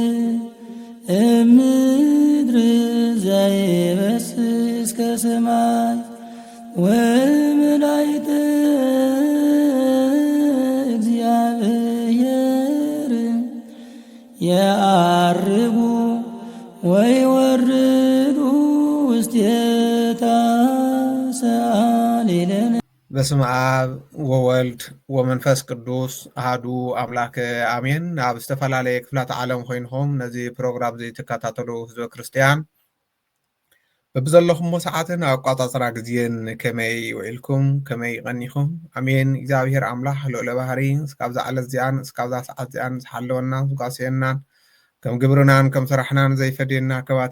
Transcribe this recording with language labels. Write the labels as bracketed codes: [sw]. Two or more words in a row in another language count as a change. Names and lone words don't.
[gez] እምድር ዘይበስስ ከሰማይ ወመላእክተ እግዚአብሔር የዐርጉ ወይወርዱ ውስቴታ ሰአሊለነ። በስመ አብ ወወልድ ወመንፈስ ቅዱስ አሐዱ አምላክ አሜን። [ti] ኣብ ዝተፈላለየ ክፍላት ዓለም ኮይንኩም ነዚ ፕሮግራም እዚ ትከታተሉ ህዝበ ክርስቲያን በብዘለኹም ሰዓትን ኣቋፃፅራ ግዜን ከመይ ውዒልኩም ከመይ ቀኒኹም? ኣሜን። እግዚኣብሔር ኣምላኽ ልዑለ ባህሪ እስካብዛ ዓለት እዚኣን እስካብዛ ሰዓት እዚኣን ዝሓለወናን ዝጓስየናን ከም ግብርናን ከም ስራሕናን ዘይፈድየና ከባቲ